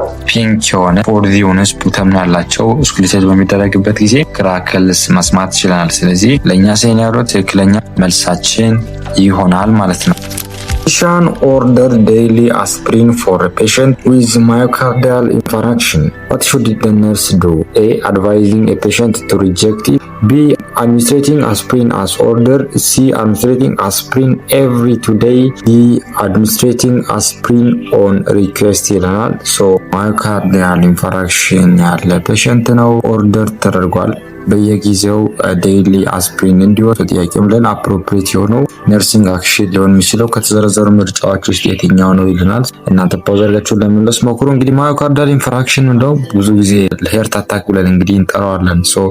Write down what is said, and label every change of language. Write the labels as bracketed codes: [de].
[am] ፒንክ የሆነ ፎርዚ የሆነ ስፑተም ያላቸው ኦስኩሌት በሚደረግበት ጊዜ ክራክልስ መስማት ይችላል። ስለዚህ ለእኛ ሴናሪዮ ትክክለኛ መልሳችን ይሆናል ማለት ነው። [en] Physician order daily aspirin for a patient with myocardial infarction. What should the nurse do? A. Advising a patient to reject it. B. Administrating aspirin as ordered. C. Administrating aspirin every 2 days. D. Administrating aspirin on request [am] ይለናል። myocardial infarction ያለ ፔሸንት ነው ኦርደር ተደርጓል። በየጊዜው ዴይሊ አስፕሪን እንዲወስድ ጥያቄም ለን አፕሮፕሪየት የሆነው ነርሲንግ አክሽን ሊሆን የሚችለው ከተዘረዘሩ ምርጫዎች ውስጥ የትኛው ነው ይልናል። እናንተ ፓውዝ አድርጋችሁ ለመመለስ ሞክሩ። እንግዲህ ማዮካርዳል ኢንፋራክሽን እንደው ብዙ ጊዜ ሄርት አታክ ብለን እንግዲህ እንጠራዋለን።